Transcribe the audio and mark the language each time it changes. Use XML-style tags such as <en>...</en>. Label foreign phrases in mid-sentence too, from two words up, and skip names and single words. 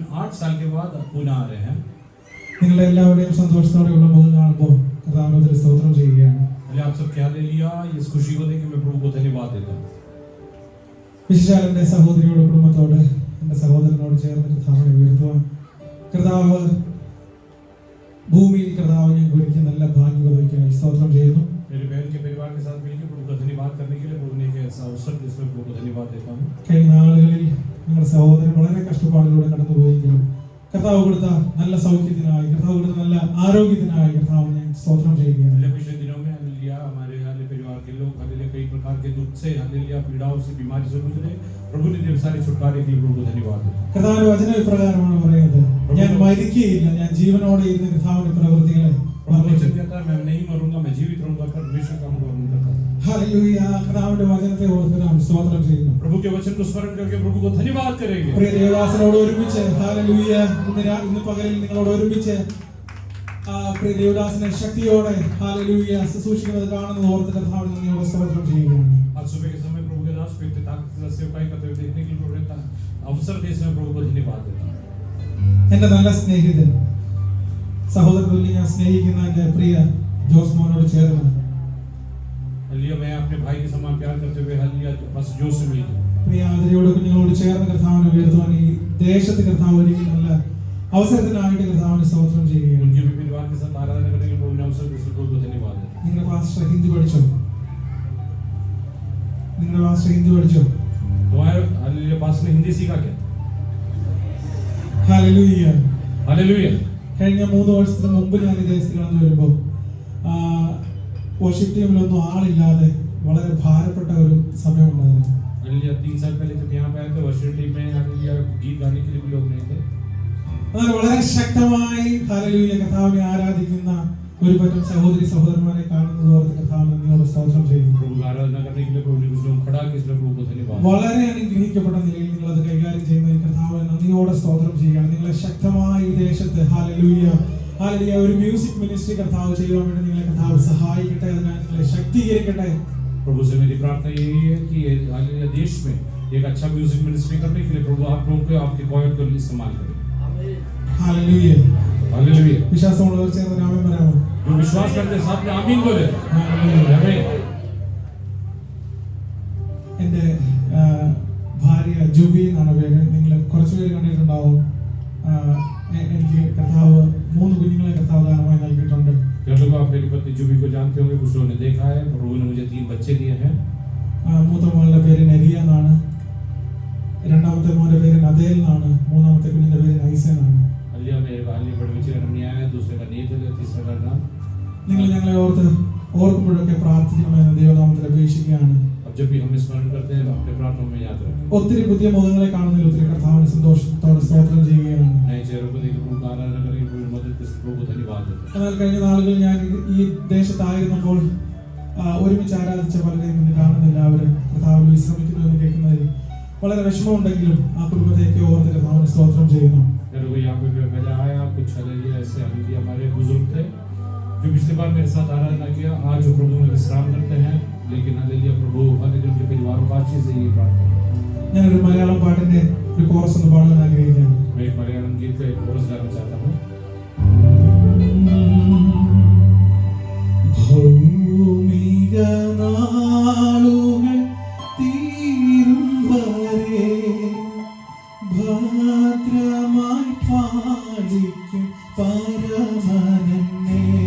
<hi>8 साल के बाद पुणे आ रहे हैं.</hi> <ml>നിങ്ങളുടെ എല്ലാവരുടെയും സന്തോഷത്തോടെയുള്ള മുഖം കാണുമ്പോൾ കർത്താവിനെ സ്തോത്രം ചെയ്യുകയാണ്.</ml> <hi>आप सब क्या ले लिया, इस खुशी को देख मैं प्रभु को धन्यवाद देता हूँ.</hi> <ml>വിശേഷാൽ എൻ്റെ സഹോദരിയോട് കുടുംബത്തോട് എൻ്റെ സഹോദരനോട് ചേർന്ന് കർത്താവിനെ ഉയർത്തുവാൻ കർത്താവ് ഭൂമിയിൽ കർത്താവ് ഞങ്ങൾക്ക് ഒരുക്കി നല്ല ഭാഗ്യം വഹിക്കാൻ സ്തോത്രം ചെയ്യുന്നു.</ml> <hi>मेरे बहन के परिवार के साथ मिलकर प्रभु का धन्यवाद करने के लिए प्रभु ने एक ऐसा अवसर दिया, इसमें प्रभु को धन्यवाद देता हूँ.</hi> <ml>കഴിഞ്ഞ നാളുകളിൽ ഞങ്ങളുടെ സഹോദരൻ വളരെ കഷ്ടപ്പാടിലൂടെ കടന്നുപോയെങ്കിലും കർത്താവ് കൊടുത്ത നല്ല സൗഖ്യത്തിനായി കർത്താവ് കൊടുത്ത നല്ല ആരോഗ്യത്തിനായി കർത്താവ് ഞാൻ സ്തോത്രം ചെയ്യുകയാണ്.</ml> <hi>पिछले दिनों में हालेलुया हमारे परिवार के लोग हालेलुया कई प्रकार के दुख से हालेलुया पीड़ाओं से बीमारी से गुजरे, प्रभु ने देव सारे छुटकारे के लिए प्रभु को धन्यवाद देता हूं.</hi> <ml>കർത്താവിന്റെ വചനം ഇപ്രകാരമാണ് പറയുന്നത്, ഞാൻ മരിക്കുകയില്ല, ഞാൻ ജീവനോടെ ഇരുന്ന് കർത്താവിന്റെ പ്രവൃത്തികളെ</ml> <hi>वचन कहता है मैं नहीं मरूंगा, मैं जीवित रहूंगा, परमेश्वर का अनुग्रह करता हूं. हालेलुया.</hi> <ml>കർത്താവിന്റെ വചനത്തെ ഓർത്ത് നാം സ്തോത്രം ചെയ്യുന്നു.</ml> <hi>प्रभु के वचन को स्मरण करके प्रभु को धन्यवाद करेंगे.</hi> <ml>പ്രിയ ദേവദാസനോട് ഒരുമിച്ച് हालेलुया ഇന്ന് പകലിൽ നിങ്ങളോട് ഒരുമിച്ച് പ്രിയ ദേവദാസനെ ശക്തിയോടെ हालेलुया ശുശ്രൂഷിക്കുന്നത് കാണുന്നത് ഓർത്ത് കർത്താവിനെ നന്ദിയോടെ സ്തോത്രം ചെയ്യുകയാണ്.</ml> <hi>आज सुबह के समय प्रभु के दास व्यक्ति ताकत से सेवकाई करते हुए देखने के लिए प्रभु ने अवसर देने में प्रभु को धन्यवाद देता हूं.</hi> <ml>എൻ്റെ നല്ല സ്നേഹിതൻ സഹോദരനെ ഞാൻ സ്നേഹിക്കുന്ന എൻ്റെ പ്രിയ ജോസ് മോനോട് ചേർന്ന്</ml> <hi>हालेलुया मैं अपने भाई के समान प्यार करते हुए हालेलुया बस जोश से मिलकर</hi> <ml>പ്രിയ ആദരയോട് കുഞ്ഞുങ്ങളോട് ചേർന്ന് കർത്താവിനെ ഉയർത്തുവാൻ ഈ ദേശത്ത് കർത്താവ് ഒരുക്കി നല്ല അവസരത്തിനായിട്ട് കർത്താവിനെ സ്തോത്രം ചെയ്യുകയാണ്.</ml> <hi>उनके भी परिवार के साथ आराधना करने के प्रभु ने अवसर दिया, प्रभु को धन्यवाद देता हूं.</hi> <ml>നിങ്ങളുടെ പാസ്റ്റർ ഹിന്ദി പഠിച്ചോ? നിങ്ങളുടെ പാസ്റ്റർ ഹിന്ദി പഠിച്ചോ?</ml> <hi>तुम्हारे हालेलुया पास्टर ने हिंदी सीखा क्या? हालेलुया हालेलुया.</hi> <ml>കഴിഞ്ഞ 3 വർഷത്തിന് മുമ്പ് ഞാൻ ഈ ദേശത്ത് കടന്നു വരുമ്പോൾ വർഷിപ്പ് ടീമിലൊന്നും ആളില്ലാതെ വളരെ ഭാരപ്പെട്ട ഒരു സമയമുണ്ടായിരുന്നു.</ml> <hi>हालेलुया 3 साल पहले जब यहाँ पे आए थे</hi> <en>worship team</en> <hi>में हालेलुया गीत गाने के लिए भी लोग नहीं थे.</hi> <ml>അങ്ങനെ വളരെ ശക്തമായി हालेलुया കർത്താവിനെ ആരാധിക്കുന്ന ഒരു പറ്റം സഹോദരി സഹോദരന്മാരെ കാണുന്നത് ഓർത്ത് കർത്താവിനെ നന്ദിയോടെ സ്തോത്രം ചെയ്യുന്നു.</ml> <hi>प्रभु का आराधना करने के लिए प्रभु ने कुछ लोग खड़ा किया, इसलिए प्रभु को धन्यवाद.</hi> <ml>വളരെ അനുഗ്രഹിക്കപ്പെട്ട നിലയിൽ നിങ്ങൾ അത് കൈകാര്യം ചെയ്യുന്ന കർത്താവിനെ നന്ദിയോടെ സ്തോത്രം ചെയ്യുകയാണ്. നിങ്ങളെ ശക്തമായി ഈ ദേശത്ത് हालेलुया हालेलुया ഒരു</ml> <en>music ministry</en> <ml>കർത്താവ് ചെയ്യുവാൻ വേണ്ടി നിങ്ങളെ കർത്താവ് സഹായിക്കട്ടെ, അതിനായി നിങ്ങളെ ശക്തീകരിക്കട്ടെ.</ml> <hi>प्रभु से मेरी प्रार्थना यही है कि हालेलुया देश में एक अच्छा</hi> <en>music ministry</en> <hi>करने के लिए प्रभु आप लोगों को आपके कॉयर को इस्तेमाल करें. हालेलुया हालेलुया.</hi> <ml>വിശ്വാസമുള്ളവർ ചേർന്ന് ആമേൻ പറയാമോ?</ml> <hi>जो विश्वास करते हैं साथ में आमीन बोले. हालेलुया. आमीन.</hi> <ml>എൻ്റെ ഭാര്യ ജൂബി എന്നാണ് പേര്. നിങ്ങൾ കുറച്ച് പേര് കണ്ടിട്ടുണ്ടാവും. എനിക്ക് കർത്താവ് 3 കുഞ്ഞുങ്ങളെ കർത്താവ് ദാനമായി നൽകിയിട്ടുണ്ട്.</ml> <hi>लोग आप मेरी पत्नी जूबी को जानते होंगे, कुछ लोगों ने देखा है. प्रभु ने मुझे 3 बच्चे दिए हैं.</hi> <ml>മൂത്ത മോളുടെ പേര് നരിയ എന്നാണ്, രണ്ടാമത്തെ മോന്റെ പേര് നദേൽ എന്നാണ്, മൂന്നാമത്തെ കുഞ്ഞിന്റെ പേര് നൈസ എന്നാണ്.</ml> <hi>हालेलुया. मेरे बाली बड़े बच्चे का नाम निया है, दूसरे का नीत है, तीसरे का नाम.</hi> <ml>നിങ്ങൾ ഞങ്ങളെ ഓർക്കുമ്പോഴൊക്കെ പ്രാർത്ഥിക്കണമെന്ന് ദൈവനാമത്തിൽ അപേക്ഷിക്കുകയാണ്.</ml> <hi>अब जब भी हम स्मरण करते हैं अपने प्रार्थना में याद रखें.</hi> <ml>ഒത്തിരി പുതിയ മുഖങ്ങളെ കാണുന്നതിൽ ഒത്തിരി കർത്താവിനെ സന്തോഷത്തോടെ സ്തോത്രം ചെയ്യുകയാണ്.</ml> <hi>नए चेहरों को देख प्रभु का आराधना करके प्रभु मदद के प्रभु को धन्यवाद देते हैं.</hi> <ml>എന്നാൽ കഴിഞ്ഞ നാളുകളിൽ ഞാൻ ഈ ദേശത്തായിരുന്നപ്പോൾ ഒരുമിച്ച് ആരാധിച്ച പലരെയും ഇന്ന് കാണുന്നില്ല. അവർ കർത്താവിൽ വിശ്രമിക്കുന്നു എന്ന് കേൾക്കുന്നതിൽ വളരെ വിഷമമുണ്ടെങ്കിലും ആ കുടുംബത്തെയൊക്കെ ഓർത്ത് കർത്താവിനെ സ്തോത്രം ചെയ്യുന്നു.</ml> <hi>लोग यहाँ पे पहले आया कुछ हालेलुया ऐसे हालेलुया हमारे बुजुर्ग थे जो पिछली बार मेरे साथ आराधना किया, आज जो प्रभु में विश्राम करते हैं, लेकिन हालेलुया प्रभु हालेलुया उनके परिवारों को अच्छे से ये प्रार्थना.</hi> <ml>ഞാനൊരു മലയാളം പാട്ടിന്റെ ഒരു കോറസ് ഒന്ന് പാടാൻ ആഗ്രഹിക്കുന്നു.</ml> <hi>मैं एक मलयालम गीत का एक कोरस गाना चाहता हूँ.</hi> <ml>ഭൗമിക നാളുകൾ തീരും വരെ ഭദ്രമായി പാലിക്കും പരമനന്നെ.</ml>